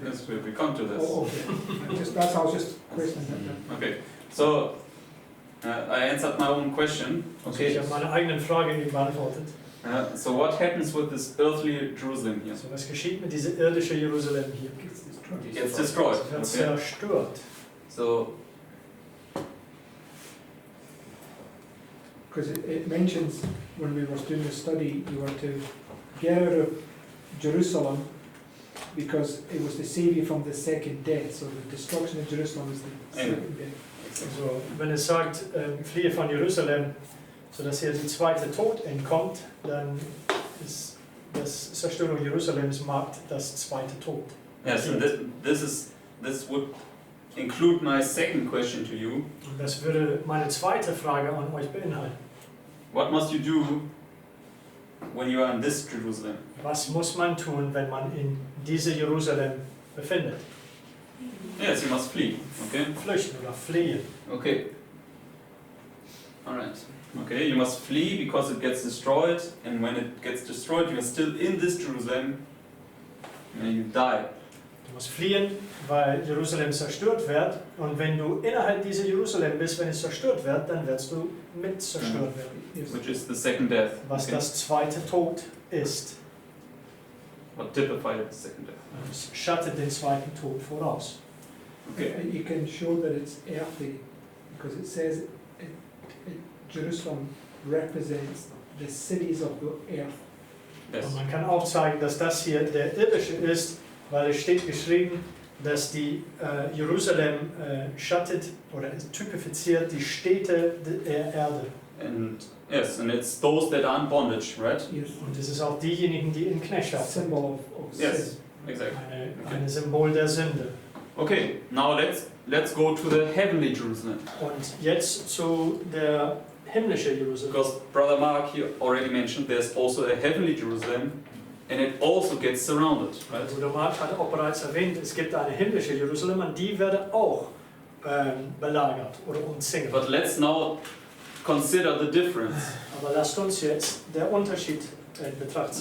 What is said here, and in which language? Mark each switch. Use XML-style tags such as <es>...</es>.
<en>Yes, we come to this. Oh, okay. I was just questioning that. Okay, so I answered my own question.</en> <de>Also</de> <en>Okay,</en> <de>ich habe meine eigenen Fragen eben beantwortet.</de> <en>so what happens with this earthly Jerusalem here?</en> <de>Also was geschieht mit diesem irdischen Jerusalem hier?</de> <en>It gets destroyed.</en> <de>Es wird</de> <en>Okay.</en> <de>zerstört.</de> <en>So Because it mentions when we were doing the study, you were to get out of Jerusalem because it was to save you from the second death. So the destruction of Jerusalem is the Amen. second death.</en> <de>Also wenn es sagt, fliehe von Jerusalem, sodass ihr die zweite Tod entkommt, dann ist das Zerstörung Jerusalems markt das zweite Tod.</de> <en>yes, and this would include my second question to you.</en> <de>Und das würde meine zweite Frage an euch beinhalten.</de> <en>What must you do when you are in this Jerusalem?</en> <de>Was muss man tun, wenn man in diese Jerusalem befindet?</de> <en>Yes, you must flee. Okay.</en> <de>Flüchten oder fliehen.</de> <en>Okay. All right. Okay, you must flee because it gets destroyed, and when it gets destroyed, you are still in this Jerusalem, and you die.</en> <de>Du musst fliehen, weil Jerusalem zerstört wird. Und wenn du innerhalb dieser Jerusalem bist, wenn es zerstört wird, dann wirst du mit zerstört werden.</de> <en>Which is the second death.</en> <de>Was</de> <en>Okay.</en> <de>das zweite Tod ist.</de> <en>What typified the second death.</en> <de>Es schattet den zweiten Tod voraus.</de> <en>Okay. And you can show that it's earthly because it says Jerusalem represents the cities of the earth. Yes.</en> <de>Und man kann auch zeigen, dass das hier der irdische ist, weil es steht geschrieben, dass die Jerusalem schattet oder typifiziert die Städte der Erde.</de> <en>And yes, and it's those that are in bondage, right? Yes.</en> <de>Und es ist auch diejenigen, die in Knechtschaft sind.</de> <en>Symbol of Yes. sin. Exactly.</en> <de>Ein Symbol der Sünde.</de> <en>Okay, now let's go to the heavenly Jerusalem.</en> <de>Und jetzt zu der himmlischen Jerusalem.</de> <en>Because Brother Mark here already mentioned there's also a heavenly Jerusalem, and it also gets surrounded, right?</en> <de>Bruder Mark hat auch bereits erwähnt, es gibt eine himmlische Jerusalem und die wird auch belagert oder umzingelt.</de> <en>But let's now consider the difference.</en> <de>Aber lasst uns jetzt der Unterschied betrachten.</de>